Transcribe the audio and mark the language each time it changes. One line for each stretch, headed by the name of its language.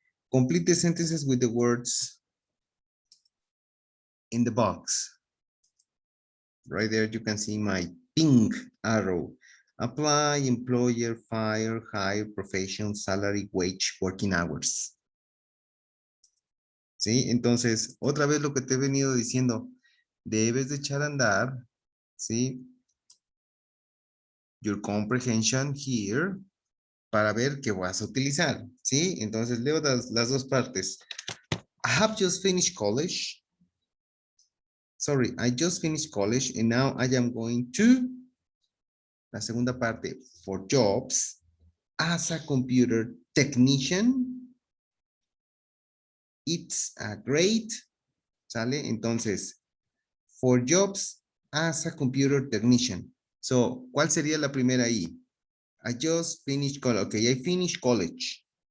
English: Complete the sentences with the words in the box. Right there, you can see my pink arrow. Apply, employer, fire, hire, profession, salary, wage, working hours.
Spanish: ¿Sí? Entonces, otra vez lo que te he venido diciendo, debes de echar a andar, ¿sí?
English: Your comprehension here
Spanish: para ver qué vas a utilizar, ¿sí? Entonces, leo las dos partes.
English: I have just finished college. Sorry, I just finished college and now I am going to,
Spanish: la segunda parte,
English: for jobs as a computer technician. It's a great,
Spanish: ¿sale? Entonces,
English: for jobs as a computer technician.
Spanish: So, ¿cuál sería la primera ahí?
English: I just finished college. Okay, I finished college.